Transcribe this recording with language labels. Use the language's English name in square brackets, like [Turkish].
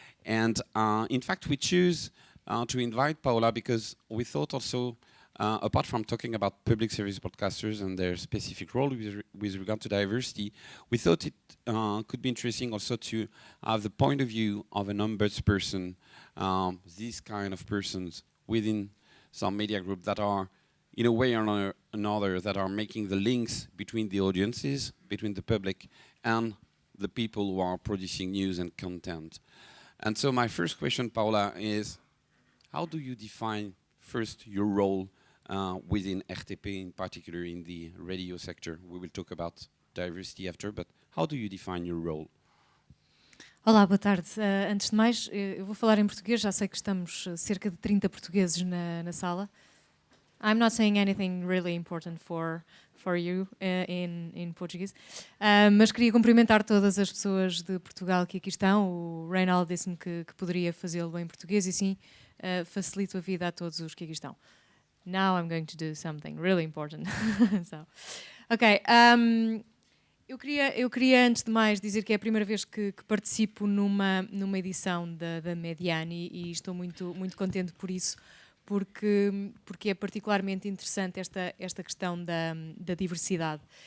[English] And in fact, we choose to invite Paola because we thought also, apart from talking about public service broadcasters and their specific role with regard to diversity, we thought it could be interesting also to have the point of view of an ombudsperson, these kind of persons within some media group that are, in a way or another, that are making the links between the audiences, between the public, and the people who are producing news and content. And so my first question, Paola, is how do you define first your role within RTP, in particular in the radio sector? We will talk about diversity after, but how do you define your role? [Portuguese] Olá, boa tarde. Antes de mais, eu vou falar em português, já sei que estamos cerca de 30 portugueses na sala. [English] I'm not saying anything really important for you in Portuguese, [Portuguese] mas queria cumprimentar todas as pessoas de Portugal que aqui estão. O Reinaldo disse-me que poderia fazê-lo em português e sim, facilito a vida a todos os que aqui estão. [English] Now I'm going to do something really important. So, ok. [Portuguese] Eu queria, antes de mais, dizer que é a primeira vez que participo numa edição da Mediani e estou muito contente por isso, porque é particularmente interessante esta questão da diversidade.